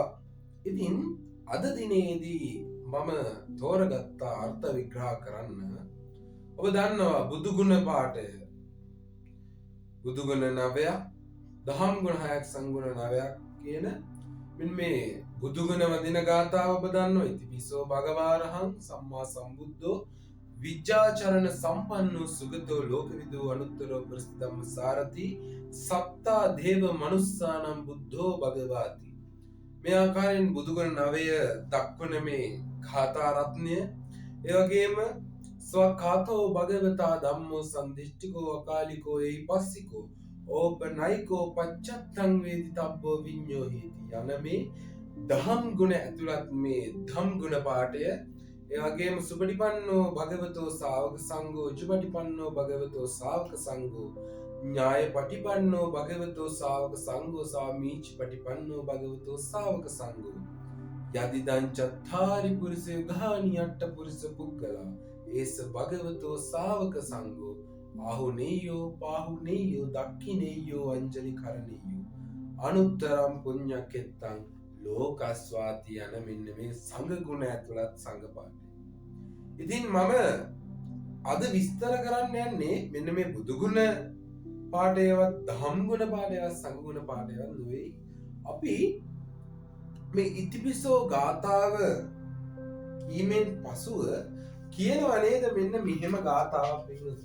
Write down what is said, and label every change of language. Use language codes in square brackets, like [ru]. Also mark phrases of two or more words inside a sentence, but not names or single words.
[si] ඉතින් අද දිනේදී මම තෝරගත්තා අර්ථ විග්‍රහ කරන්න. ඔබ දන්නවා බුදුගුණ පාඨය, බුදුගුණ 9ක්, දහම් ගුණ 6ක්, සංගුණ 9ක් කියන මෙන්න මේ බුදුගුණ වදින ගාථාව ඔබ දන්නවා. [pi] ඉතිපිසෝ භගවාරහං සම්මා සම්බුද්ධෝ විජ්ජාචරණ සම්පන්නෝ සුගතෝ ලෝකවිදෝ අනුත්තරෝ ප්‍රසිද්ධම්ම සාරති සත්තා දේව මනුස්සානම් බුද්ධෝ භගවාති. [si] මේ ආකාරයෙන් බුදුගුණ 9 දක්වන මේ ගාථා රත්නය, ඒ වගේම [pi] ස්වකාතෝ භගවතා ධම්මෝ සම්දිෂ්ඨිකෝ අකාලිකෝ එහි පස්සිකෝ ඕපනයිකෝ පච්චත්තං වේදිතබ්බෝ විඤ්ඤෝ හේති [si] යන මේ දහම් ගුණ ඇතුළත් මේ ධම් ගුණ පාඨය, ඒ වගේම [pi] සුපටිපන්නෝ භගවතෝ ශාවක සංඝෝ උජුපටිපන්නෝ භගවතෝ ශාවක සංඝෝ ඥාය පටිපන්නෝ භගවතෝ ශාවක සංඝෝ සාමීච පටිපන්නෝ භගවතෝ ශාවක සංඝෝ යදිදං චත්තාරි පුරිස යුගානි අට්ඨ පුරිස පුක්කලා ඒස භගවතෝ ශාවක සංඝෝ ආහුනේයෝ පාහුනේයෝ දක්ඛිනේයෝ අංජලි කරණේයෝ අනුත්තරම් පුඤ්ඤකෙත්තං ලෝකස්වාති [si] යන මෙන්න මේ සංඝ ගුණ ඇතුළත් සංඝ පාඨය. ඉතින් මම අද විස්තර කරන්න යන්නේ මෙන්න මේ බුදුගුණ පාඨයවත්, ධම් ගුණ පාඨයවත්, සංඝ ගුණ පාඨයවත් නෙවෙයි. අපි මේ ඉතිපිසෝ ගාථාව කීමෙන් පසුව කියනවා නේද මෙන්න මෙහෙම ගාථාවක් පිළිගන්න.